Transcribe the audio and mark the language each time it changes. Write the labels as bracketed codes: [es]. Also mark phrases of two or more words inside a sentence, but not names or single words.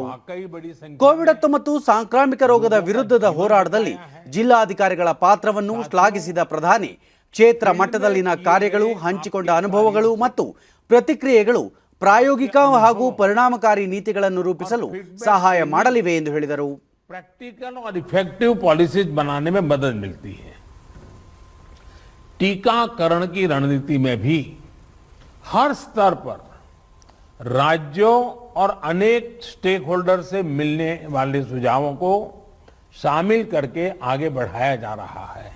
[kn] ಕೋವಿಡ್-19 ಸಾಂಕ್ರಾಮಿಕ ರೋಗದ ವಿರುದ್ಧದ ಹೋರಾಟದಲ್ಲಿ ಜಿಲ್ಲಾಧಿಕಾರಿಗಳ ಪಾತ್ರವನ್ನು ಶ್ಲಾಘಿಸಿದ ಪ್ರಧಾನಿ, ಕ್ಷೇತ್ರ ಮಟ್ಟದಲ್ಲಿನ ಕಾರ್ಯಗಳು, ಹಂಚಿಕೊಂಡ ಅನುಭವಗಳು ಮತ್ತು ಪ್ರತಿಕ್ರಿಯೆಗಳು ಪ್ರಾಯೋಗಿಕ ಹಾಗೂ ಪರಿಣಾಮಕಾರಿ ನೀತಿಗಳನ್ನು ರೂಪಿಸಲು ಸಹಾಯ ಮಾಡಲಿವೆ ಎಂದು ಹೇಳಿದರು. [hi] प्रैक्टिकल और [en] effective policies [hi] बनाने में मदद मिलती है। टीकाकरण की रणनीति में भी हर स्तर पर राज्यों और अनेक [en] stake holder [hi] से मिलने वाले सुझावों को शामिल करके आगे बढ़ाया जा रहा है।